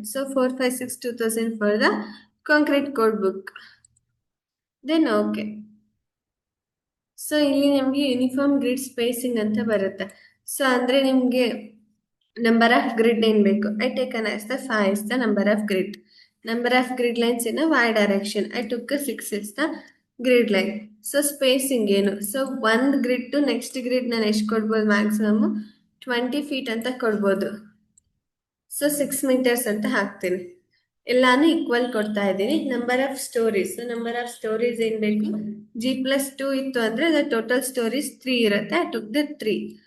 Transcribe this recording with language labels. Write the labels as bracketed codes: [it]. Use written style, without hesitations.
[en] So 456 2000 for the concrete code book. Then okay. [kn] So ಇಲ್ಲಿ ನಿಮಗೆ uniform grid spacing ಅಂತ ಬರುತ್ತೆ. ಸೊ ಅಂದರೆ ನಿಮಗೆ ನಂಬರ್ ಆಫ್ ಗ್ರಿಡ್ ಏನು ಬೇಕು, [en] I take on as the 5 is the number of grid. Number of grid lines in a y direction, I took a 6 is the grid line. [kn] So spacing ಏನು, so ಒಂದು grid to next grid ನಾನು ಎಷ್ಟು ಕೊಡ್ಬೋದು, maximum 20 feet ಅಂತ ಕೊಡ್ಬೋದು. So 6 meters ಅಂತ ಹಾಕ್ತೀನಿ. ಎಲ್ಲಾನು ಈಕ್ವಲ್ ಕೊಡ್ತಾ ಇದ್ದೀನಿ. Number of stories, number of stories ಏನು ಬೇಕು, G+2 ಇತ್ತು ಅಂದರೆ ದ ಟೋಟಲ್ ಸ್ಟೋರೀಸ್ 3 ಇರುತ್ತೆ. [en] I took the 3.